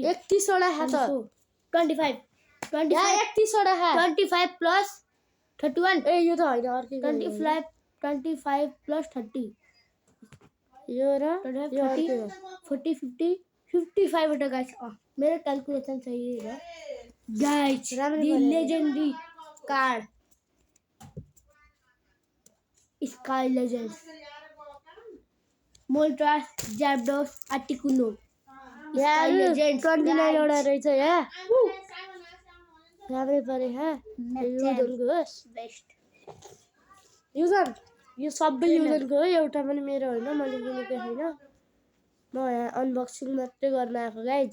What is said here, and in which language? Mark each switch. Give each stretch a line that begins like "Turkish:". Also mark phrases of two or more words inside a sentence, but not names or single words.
Nepali: 31 वटा खा त 25 31 वटा खा 25 plus 31 ए यो त होइन अर्कै 25 plus 30 यो र 40 50 55 वटा गाइस मेरो क्याल्कुलेसन
Hindi: सही है
Nepali: गाइस
English: the legendary card
Nepali: स्काई लेजेंड्स मोल्ट्रास जैप्डोस आर्टिकुनो स्काई लेजेंड्स 29 वटा रहेछ यहाँ राम्रै पऱ्यो युजनको होस् बेस्ट युजन यो सबै युजनको हो एउटा पनि मेरो होइन मैले किनेको होइन म यहाँ अनबक्सिङ मात्रै गर्न आएको गाइज